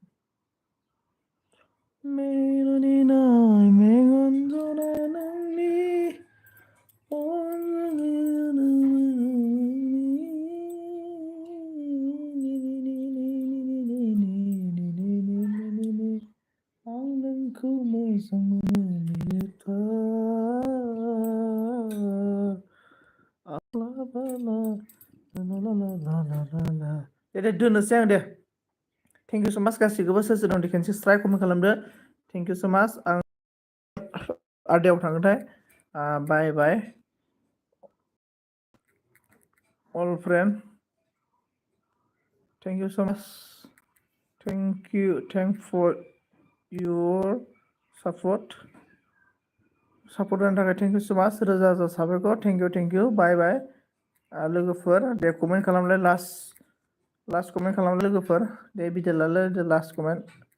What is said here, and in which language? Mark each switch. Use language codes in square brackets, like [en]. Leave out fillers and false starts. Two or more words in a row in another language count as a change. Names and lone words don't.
[brx] मेगननि नाय मेगन जना नोंनि आं नोंखौ मोजां मोनो दे दोननोसै आं दे। [en] thank you so much [brx] गासैखौबो सोर सोर दं दे खेनसे स्राय कमेन्ट खालामदो। [en] thank you so much [brx] आं आरदायाव थांगोनथाय बाय बाय। [en] all friend. Thank you so much. Thank for your support. [brx] Support होनो थाखाय [en] thank you so much. [brx] रोजा रोजा साबायखर. [en] Thank you. Bye bye. [brx] लोगोफोर दे कमेन्ट खालामलाय [en] last comment [brx] खालामलाय लोगोफोर दे भिडिअ लालाय दे [en] last comment